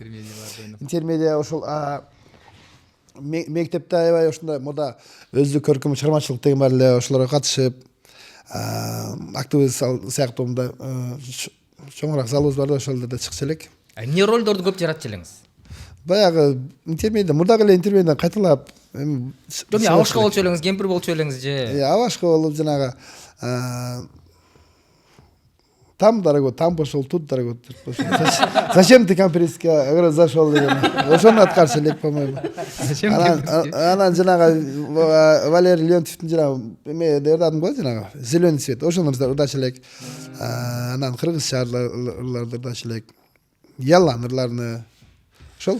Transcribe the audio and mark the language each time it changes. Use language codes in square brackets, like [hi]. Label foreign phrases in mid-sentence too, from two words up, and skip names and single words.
[ky] Интермедиа ошол мектепте аябай ошондой мода өздүк көркөм чыгармачылык деген бар эле, ошолорго катышып актыбыз сыяктуу мындай чоңураак залыбыз бар да, ошолордо чыкчу элек. Эмне ролдорду көп жаратчу элеңиз? Баягы интермедиа мурдагы эле интермедиадан кайталап эми Алышка болчу элеңиз, кемпир болчу элеңиз же? Алышка болуп жанагы [ru] там дорогой, там пошел, тут дорогой. Зачем ты компресске зашел? [ky] Ошону аткарчу элек, по-моему. Анан жанагы Валерий Леонтьевдин жанагы эме ырдадым го, жанагы [ru] зеленый цвет. [ky] Ошону ырдачу элек. Анан кыргызча ырларды ырдачу элек. Ялан ырларны. Ошол.